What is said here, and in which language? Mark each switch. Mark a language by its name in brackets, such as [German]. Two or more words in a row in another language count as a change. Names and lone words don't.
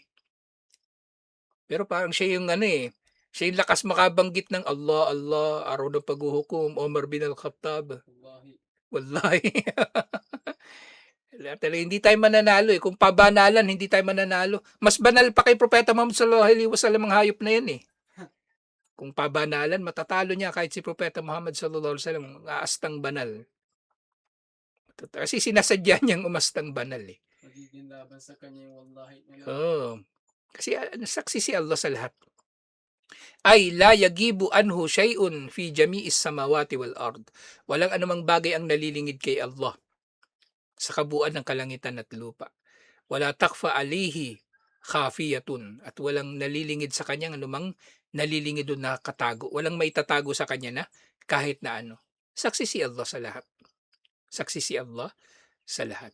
[Filipino] Pero parang siya yung ano, eh, siya yung lakas makabanggit ng Allah, Allah, araw ng paghuhukom, Omar bin Al-Khattab. Wallahi. Wala talaga, hindi tayo mananalo, eh. Kung pabanalan, hindi tayo mananalo. Mas banal pa kay Propeta Muhammad [Arabic] صلى الله عليه وسلم [Filipino] ang hayop na 'yan, eh. Kung pabanalan, matatalo niya kahit si Propeta Muhammad [Arabic] صلى الله عليه وسلم, [Filipino] ang aastang banal. Kasi sinasadya niyang umastang banal, eh. Magiging laban sa kanya yung wallahi niya. Oo. Kasi saksi si Allah sa lahat. [Arabic] أي لا يغيب عنه شيء في جميع السماوات والأرض. [Filipino] Walang anumang bagay ang nalilingid kay Allah sa kabuuan ng kalangitan at lupa. [Arabic] ولا تخفى عليه خافية, [Filipino] at walang nalilingid sa kanya anumang nalilingid o nakatago. Walang maitatago sa kanya na kahit na ano. Saksi si Allah sa lahat. Saksi si Allah sa lahat.